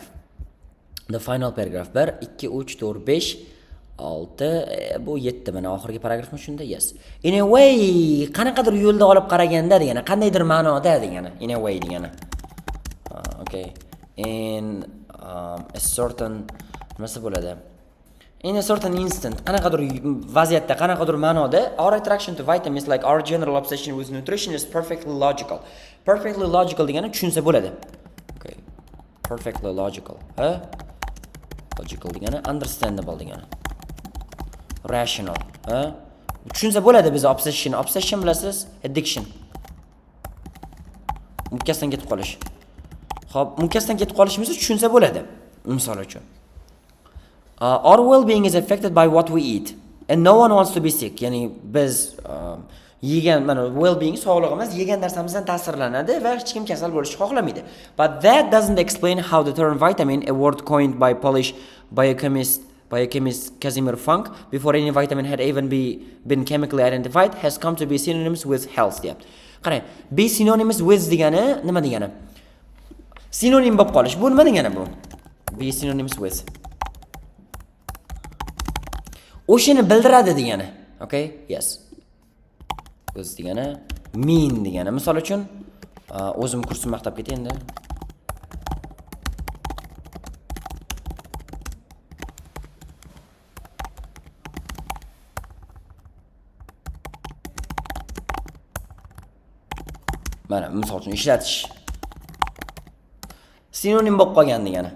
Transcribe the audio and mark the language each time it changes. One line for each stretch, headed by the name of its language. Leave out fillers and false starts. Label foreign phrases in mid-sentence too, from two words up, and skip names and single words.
English: The final paragraph. 1, 2, 3, 4, 5, 6,
Uzbek: bu 7 mana oxirgi paragrafmi shunda?
English: Yes. In a way,
Uzbek: qanaqadir yo'lda olib qaraganda degani, qandaydir ma'noda degani.
English: In a way degani. Okay. In a certain
Uzbek: nimasi bo'ladi?
English: In a certain instant,
Uzbek: qanaqadir vaziyatda, qanaqadir ma'noda
English: our attraction to vitamins like our general obsession with nutrition is perfectly logical. Perfectly logical
Uzbek: degani tushunsa bo'ladi.
English: Okay. Perfectly logical.
Uzbek: Logical degani understandable degani.
English: Rational.
Uzbek: Tushunsa bo'ladi biz obsession. Obsession bilasiz? Addiction. Mukkasidan ketib qolish. Xo'p, mukkasidan ketib qolishimizni tushunsa bo'ladi. Misol uchun.
English: Our well-being is affected by what we eat. and no one wants to be sick.
Uzbek: Ya'ni biz yegan mana well-being sog'lig'imiz yegan narsamizdan ta'sirlanadi va hech kim kasal bo'lishni xohlamaydi.
English: But that doesn't explain how the term vitamin, a word coined by Polish biochemist Casimir Funk before any vitamin had even been chemically identified, has come to be synonymous with health deyapti.
Uzbek: Qarang,
English: be synonymous with
Uzbek: degani nima degani? Sinonim bo'lib qolish. Bu nima degani bu?
English: Be synonymous with.
Uzbek: O'shini bildiradi degani.
English: Okay? Yes. With degani mean degani.
Uzbek: Misol uchun o'zim kursim maqtab ketay endi. Mana misol uchun ishlatish sinonim bo'lib qolgan degani.